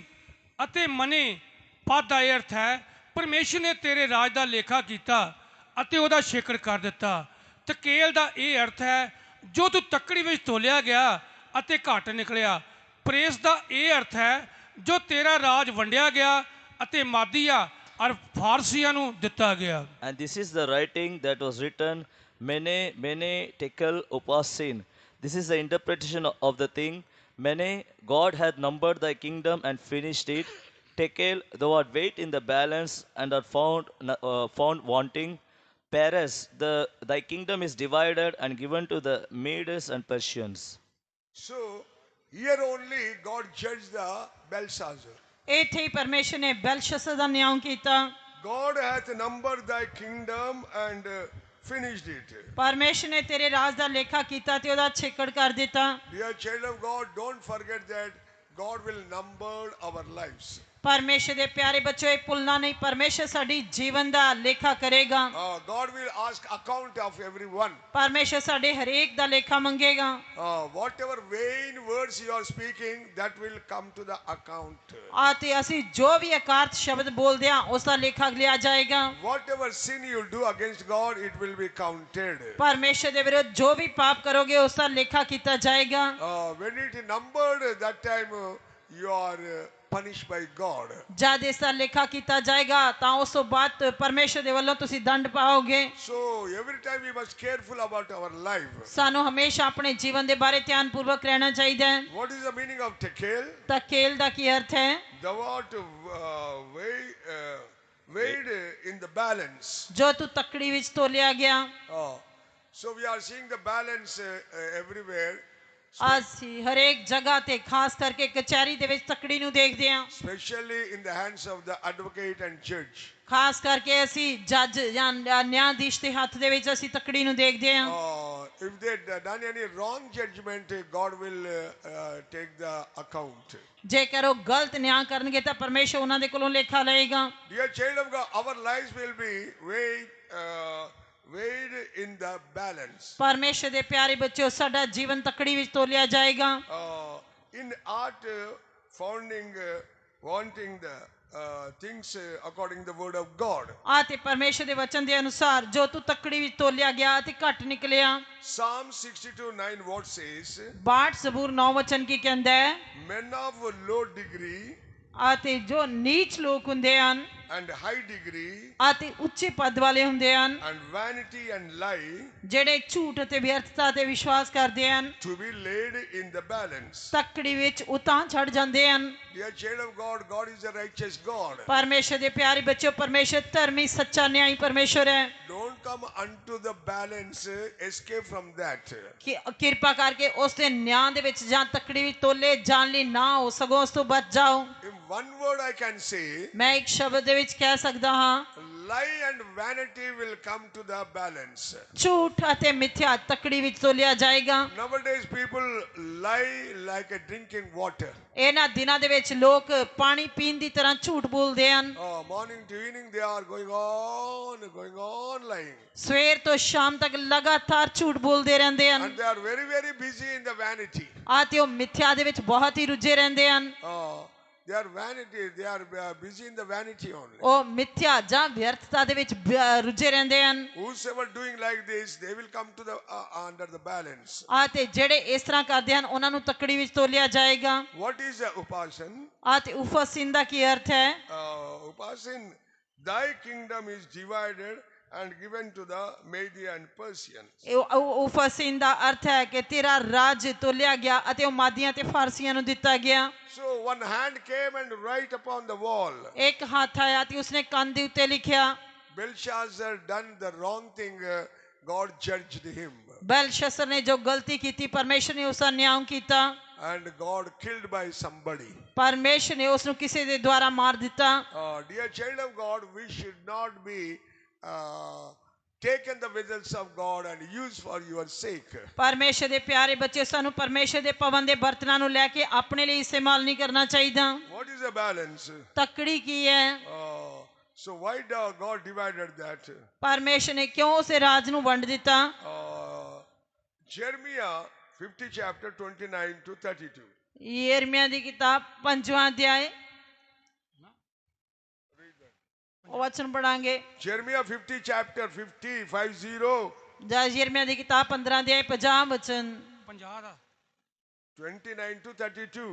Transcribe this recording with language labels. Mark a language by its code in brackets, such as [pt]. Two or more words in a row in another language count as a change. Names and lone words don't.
[pa] ਅਤੇ ਮਨੇ ਪਦ ਦਾ ਅਰਥ ਹੈ ਪਰਮੇਸ਼ਰ ਨੇ ਤੇਰੇ ਰਾਜ ਦਾ ਲੇਖਾ ਕੀਤਾ ਅਤੇ ਉਹਦਾ ਸ਼ੇਕੜ ਕਰ ਦਿੱਤਾ। ਤਕੇਲ ਦਾ ਇਹ ਅਰਥ ਹੈ ਜੋ ਤੂੰ ਤੱਕੜੀ ਵਿੱਚ ਤੋਲਿਆ ਗਿਆ ਅਤੇ ਘੱਟ ਨਿਕਲਿਆ। ਪ੍ਰੇਸ ਦਾ ਇਹ ਅਰਥ ਹੈ ਜੋ ਤੇਰਾ ਰਾਜ ਵੰਡਿਆ ਗਿਆ ਅਤੇ ਮਾਦੀਆ ਔਰ ਫਾਰਸੀਆਂ ਨੂੰ ਦਿੱਤਾ ਗਿਆ। [en] And this is the writing that was written, [arc] mene tekel upasin. [en] This is the interpretation of the thing. Mene, God hath numbered thy kingdom and finished it. Tekel, thou art weighed in the balance and art found wanting. Peres, thy kingdom is divided and given to the Medes and Persians. So here only God judged the Belshazzar. [pa] ਇੱਥੇ ਹੀ ਪਰਮੇਸ਼ਰ ਨੇ ਬੈਲਸ਼ਸਰ ਦਾ ਨਿਆਂ ਕੀਤਾ। [en] God hath numbered thy kingdom and finished it. [pa] ਪਰਮੇਸ਼ਰ ਨੇ ਤੇਰੇ ਰਾਜ ਦਾ ਲੇਖਾ ਕੀਤਾ ਤੇ ਉਹਦਾ ਛੇਕੜ ਕਰ ਦਿੱਤਾ। [en] Dear child of God, don't forget that God will number our lives. [pa] ਪਰਮੇਸ਼ਰ ਦੇ ਪਿਆਰੇ ਬੱਚੋ, ਇਹ ਭੁੱਲਣਾ ਨਹੀਂ, ਪਰਮੇਸ਼ਰ ਸਾਡੀ ਜੀਵਨ ਦਾ ਲੇਖਾ ਕਰੇਗਾ। [en] God will ask account of everyone. [pa] ਪਰਮੇਸ਼ਰ ਸਾਡੇ ਹਰੇਕ ਦਾ ਲੇਖਾ ਮੰਗੇਗਾ। [en] Whatever vain words you are speaking, that will come to the account. [pa] ਅਤੇ ਅਸੀਂ ਜੋ ਵੀ ਅਕਾਰਥ ਸ਼ਬਦ ਬੋਲਦੇ ਹਾਂ ਉਸ ਦਾ ਲੇਖਾ ਲਿਆ ਜਾਏਗਾ। [en] Whatever sin you do against God, it will be counted. [pa] ਪਰਮੇਸ਼ਰ ਦੇ ਵਿਰੁੱਧ ਜੋ ਵੀ ਪਾਪ ਕਰੋਗੇ ਉਸ ਦਾ ਲੇਖਾ ਕੀਤਾ ਜਾਏਗਾ। [en] When it numbered, that time you are punished by God. [pa] ਜਦ ਇਸ ਦਾ ਲੇਖਾ ਕੀਤਾ ਜਾਏਗਾ ਤਾਂ ਉਸ ਤੋਂ ਬਾਅਦ ਪਰਮੇਸ਼ਰ ਦੇ ਵੱਲੋਂ ਤੁਸੀਂ ਦੰਡ ਪਾਓਗੇ। [en] So every time we must careful about our life. [pa] ਸਾਨੂੰ ਹਮੇਸ਼ਾ ਆਪਣੇ ਜੀਵਨ ਦੇ ਬਾਰੇ ਧਿਆਨਪੂਰਵਕ ਰਹਿਣਾ ਚਾਹੀਦਾ ਹੈ। [en] What is the meaning of tekel? [pa] ਤਕੇਲ ਦਾ ਕੀ ਅਰਥ ਹੈ? [en] Thou art weighed in the balance. [pa] ਜੋ ਤੂੰ ਤੱਕੜੀ ਵਿੱਚ ਤੋਲਿਆ ਗਿਆ। [en] So we are seeing the balance everywhere. [pa] ਅਸੀਂ ਹਰੇਕ ਜਗ੍ਹਾ ਤੇ ਖਾਸ ਕਰਕੇ ਕਚਹਿਰੀ ਦੇ ਵਿੱਚ ਤੱਕੜੀ ਨੂੰ ਦੇਖਦੇ ਹਾਂ। [en] Especially in the hands of the advocate and judge. [pa] ਖਾਸ ਕਰਕੇ ਅਸੀਂ ਜੱਜ ਜਾਂ ਨਿਆਂਧੀਸ਼ ਦੇ ਹੱਥ ਦੇ ਵਿੱਚ ਅਸੀਂ ਤੱਕੜੀ ਨੂੰ ਦੇਖਦੇ ਹਾਂ। [en] If they done any wrong judgment, God will take the account. [pa] ਜੇਕਰ ਉਹ ਗਲਤ ਨਿਆਂ ਕਰਨਗੇ ਤਾਂ ਪਰਮੇਸ਼ਰ ਉਹਨਾਂ ਦੇ ਕੋਲੋਂ ਲੇਖਾ ਲਏਗਾ। [en] Dear child of God, our lives will be weighed in the balance. [pa] ਪਰਮੇਸ਼ਰ ਦੇ ਪਿਆਰੇ ਬੱਚਿਓ, ਸਾਡਾ ਜੀਵਨ ਤੱਕੜੀ ਵਿੱਚ ਤੋਲਿਆ ਜਾਏਗਾ। [en] In art, wanting the things according to the word of God. [pa] ਆ ਤੇ ਪਰਮੇਸ਼ਰ ਦੇ ਵਚਨ ਦੇ ਅਨੁਸਾਰ ਜੋ ਤੂੰ ਤੱਕੜੀ ਵਿੱਚ ਤੋਲਿਆ ਗਿਆ ਤੇ ਘੱਟ ਨਿਕਲਿਆ। [en] Psalm 62:9 what says? [pa] 62 ਜ਼ਬੂਰ 9 ਵਚਨ ਕੀ ਕਹਿੰਦਾ ਹੈ? [en] Men of low degree [pa] ਅਤੇ ਜੋ ਨੀਚ ਲੋਕ ਹੁੰਦੇ ਹਨ [en] and high degree [pa] ਅਤੇ ਉੱਚੇ ਪਦ ਵਾਲੇ ਹੁੰਦੇ ਹਨ, [en] and vanity and lie [pa] ਜਿਹੜੇ ਝੂਠ ਅਤੇ ਵਿਅਰਥਤਾ ਤੇ ਵਿਸ਼ਵਾਸ ਕਰਦੇ ਹਨ, [en] to be laid in the balance. [pa] ਤੱਕੜੀ ਵਿੱਚ ਉਤਾਂ ਛੱਡ ਜਾਂਦੇ ਹਨ। [en] Dear child of God, God is a righteous God. [pa] ਪਰਮੇਸ਼ਰ ਦੇ ਪਿਆਰੇ ਬੱਚਿਓ, ਪਰਮੇਸ਼ਰ ਧਰਮੀ ਸੱਚਾ ਨਿਆਂਈ ਪਰਮੇਸ਼ਰ ਹੈ। [en] Don't come unto the balance, escape from that. [pa] ਕਿ ਕਿਰਪਾ ਕਰਕੇ ਉਸ ਦੇ ਨਿਆਂ ਦੇ ਵਿੱਚ ਜਾਂ ਤੱਕੜੀ ਵਿੱਚ ਤੋਲੇ ਜਾਣ ਲਈ ਨਾ ਹੋ, ਸਗੋਂ ਉਸ ਤੋਂ ਬਚ ਜਾਓ। [en] In one word I can say, [pa] ਮੈਂ ਇੱਕ ਸ਼ਬਦ ਦੇ ਵਿੱਚ ਕਹਿ ਸਕਦਾ ਹਾਂ, [en] lie and vanity will come to the balance. [pa] ਝੂਠ ਅਤੇ ਮਿਥਿਆ ਤੱਕੜੀ ਵਿੱਚ ਤੋਲਿਆ ਜਾਏਗਾ। [en] Nowadays people lie like a drinking water. [pa] ਇਹਨਾਂ ਦਿਨਾਂ ਦੇ ਵਿੱਚ ਲੋਕ ਪਾਣੀ ਪੀਣ ਦੀ ਤਰ੍ਹਾਂ ਝੂਠ ਬੋਲਦੇ ਹਨ। [en] Morning to evening they are going on lying. [pa] ਸਵੇਰ ਤੋਂ ਸ਼ਾਮ ਤੱਕ ਲਗਾਤਾਰ ਝੂਠ ਬੋਲਦੇ ਰਹਿੰਦੇ ਹਨ। [en] And they are very, very busy in the vanity. [pa] ਅਤੇ ਉਹ ਮਿਥਿਆ ਦੇ ਵਿੱਚ ਬਹੁਤ ਹੀ ਰੁੱਝੇ ਰਹਿੰਦੇ ਹਨ। [en] They are vanity. They are busy in the vanity only. [pa] ਉਹ ਮਿਥਿਆ ਜਾਂ ਵਿਅਰਥਤਾ ਦੇ ਵਿੱਚ ਰੁੱਝੇ ਰਹਿੰਦੇ ਹਨ। [en] Whosoever doing like this, they will come to the under the balance. [pa] ਅਤੇ ਜਿਹੜੇ ਇਸ ਤਰ੍ਹਾਂ ਕਰਦੇ ਹਨ ਉਹਨਾਂ ਨੂੰ ਤੱਕੜੀ ਵਿੱਚ ਤੋਲਿਆ ਜਾਏਗਾ। [en] What is upasan? [pa] ਅਤੇ ਉਫਸੀਨ ਦਾ ਕੀ ਅਰਥ ਹੈ? [en] Upasan, thy kingdom is divided and given to the Media and Persians. [pa] ਉਫਸੀਨ ਦਾ ਅਰਥ ਹੈ ਕਿ ਤੇਰਾ ਰਾਜ ਤੋਲਿਆ ਗਿਆ ਅਤੇ ਉਹ ਮਾਦੀਆਂ ਤੇ ਫਾਰਸੀਆਂ ਨੂੰ ਦਿੱਤਾ ਗਿਆ। [en] So one hand came and write upon the wall. [pa] ਇੱਕ ਹੱਥ ਆਇਆ ਤੇ ਉਸਨੇ ਕੰਧ ਦੇ ਉੱਤੇ ਲਿਖਿਆ। [en] Belshazzar done the wrong thing. God judged him. [pa] ਬੈਲਸ਼ਸਰ ਨੇ ਜੋ ਗਲਤੀ ਕੀਤੀ ਪਰਮੇਸ਼ਰ ਨੇ ਉਸ ਦਾ ਨਿਆਂ ਕੀਤਾ। [en] And God killed by somebody. [pa] ਪਰਮੇਸ਼ਰ ਨੇ ਉਸ ਨੂੰ ਕਿਸੇ ਦੇ ਦੁਆਰਾ ਮਾਰ ਦਿੱਤਾ। [en] Dear child of God, we should not be taken the vessels of God and used for your sake. [pa] ਪਰਮੇਸ਼ਰ ਦੇ ਪਿਆਰੇ ਬੱਚੇ, ਸਾਨੂੰ ਪਰਮੇਸ਼ਰ ਦੇ ਭਵਨ ਦੇ ਬਰਤਨਾਂ ਨੂੰ ਲੈ ਕੇ ਆਪਣੇ ਲਈ ਇਸਤੇਮਾਲ ਨਹੀਂ ਕਰਨਾ ਚਾਹੀਦਾ। [en] What is the balance? [pa] ਤੱਕੜੀ ਕੀ ਹੈ? [en] So why God divided that? [pa] ਪਰਮੇਸ਼ਰ ਨੇ ਕਿਉਂ ਉਸੇ ਰਾਜ ਨੂੰ ਵੰਡ ਦਿੱਤਾ? [en] Jeremiah 50 chapter 29 to 32. [pa] ਯਿਰਮੀਆ ਦੀ ਕਿਤਾਬ 5ਵਾਂ ਅਧਿਆਇ ਉਹ ਵਚਨ ਪੜਾਂਗੇ। [en] Jeremiah 50 chapter 50. [pa] ਜਾਂ ਯਿਰਮੀਆ ਦੀ ਕਿਤਾਬ 15 ਅਧਿਆਇ 50 ਵਚਨ 50 ਦਾ [en] 29 to 32.